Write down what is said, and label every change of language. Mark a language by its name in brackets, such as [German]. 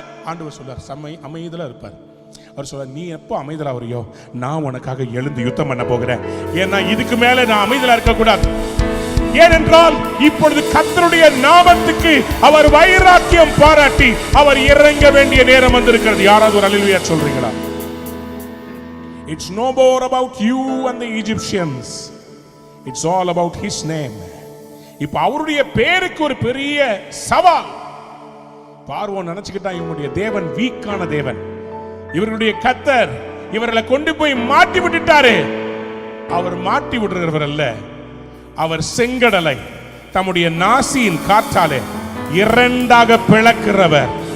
[Tamil] ஆண்டவர் சொல்றார், அமைதலா இருப்பார். அவர் சொல்றார், நீ எப்போ அமைதலா வரையோ நான் உனக்காக எழுந்து யுத்தம் பண்ண போகிறேன். ஏன்னா இதுக்கு மேல நான் அமைதலா இருக்க கூடாது. ஏனென்றால் இப்பொழுது கர்த்தருடைய நாமத்துக்கு அவர் வைராக்கியம் பாராட்டி அவர் இறங்க வேண்டிய நேரம் வந்திருக்கிறது. யாராவது ஒரு அல்லேலூயா சொல்றீங்களா? [English] It's no more about you and the Egyptians. It's all about his name. [Tamil] இப்ப அவருடைய பேருக்கு ஒரு பெரிய சவால். பார்வோன் நினைச்சுக்கிட்டான், இவங்களுடைய தேவன் வீக்கான தேவன், இவருடைய கர்த்தர் இவர்களை கொண்டு போய் மாட்டி விட்டுட்டாரு. அவர் மாட்டி விடுறவர் அல்ல, அவர் செங்கடலை தம்முடைய நாசியின் காற்றாலே இரண்டாக பிளக்கிறவர்.